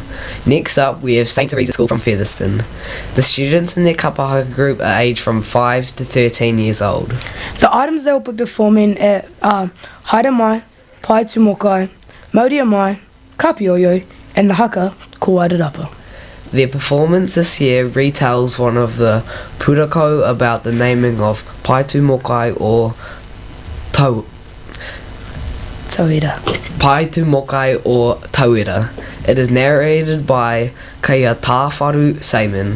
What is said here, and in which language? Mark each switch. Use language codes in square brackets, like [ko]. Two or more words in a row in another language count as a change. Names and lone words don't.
[en] Next up, we have St. Teresa School from Featherston. The students in their kapahaka group are aged from 5 to 13 years old. The items they will be performing are Haere Mai, Pai Tu Mokai, Mauria Mai, Kapioyo, and the haka ko Wairarapa. Their performance this year retells one of the pūrako about the naming of Pai Tu Mokai or Tauira. Pai Tu Mokai or Tauira. It is narrated by Kia Tāwharu Simon.